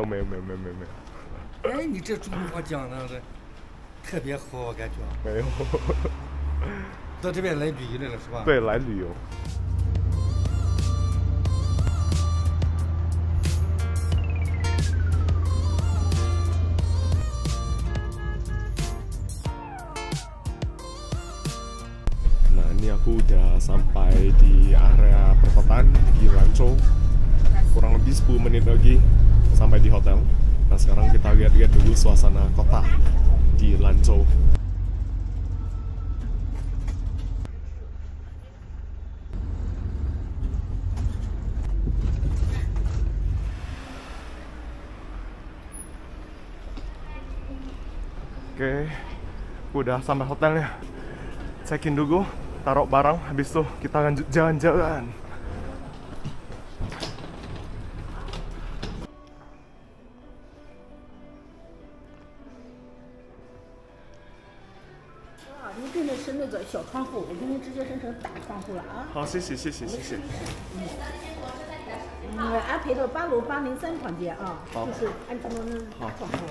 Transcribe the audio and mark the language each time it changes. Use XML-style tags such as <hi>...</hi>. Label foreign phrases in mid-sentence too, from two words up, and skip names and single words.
<zh>你这中国话讲的特别好，我感觉。没有。到这边来旅游来了是吧？对，来旅游。</zh> <id>Nah, ini aku udah sampai di area perkotaan di Lanzhou. Kurang lebih 10 menit lagi sampai di hotel. Nah, sekarang kita lihat-lihat dulu suasana kota di Lanzhou. Oke, udah sampai hotelnya. Check-in dulu, taruh barang, habis itu kita lanjut jalan-jalan.</id> <zh>Hao, 谢谢。安排到8楼803房间啊，就是按照大窗户了。</zh>